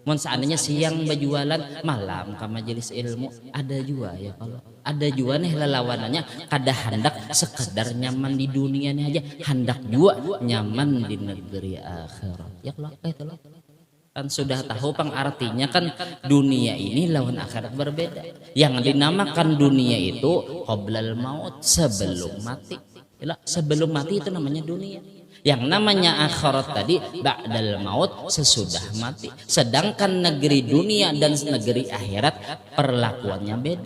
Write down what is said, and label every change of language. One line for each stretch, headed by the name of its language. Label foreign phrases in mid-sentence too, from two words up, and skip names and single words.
Banjar: Mun seandainya siang berjualan, malam ke majelis ilmu. Ada juga ya kalau ada juga nih lelawanannya kada hendak sekedar nyaman di dunia nih aja, hendak juga nyaman di negeri akhirat.
Indonesian: Ya kalau itu loh.
Banjar: Kan sudah tahu pang artinya kan dunia ini lawan akhirat berbeda.
Indonesian: Yang dinamakan dunia itu
Arabic: قبل الموت,
Indonesian: sebelum mati. Sebelum mati itu namanya dunia. Yang namanya akhirat tadi
Arabic: بعد الموت,
Indonesian: sesudah mati. Sedangkan negeri dunia dan negeri akhirat perlakuannya beda.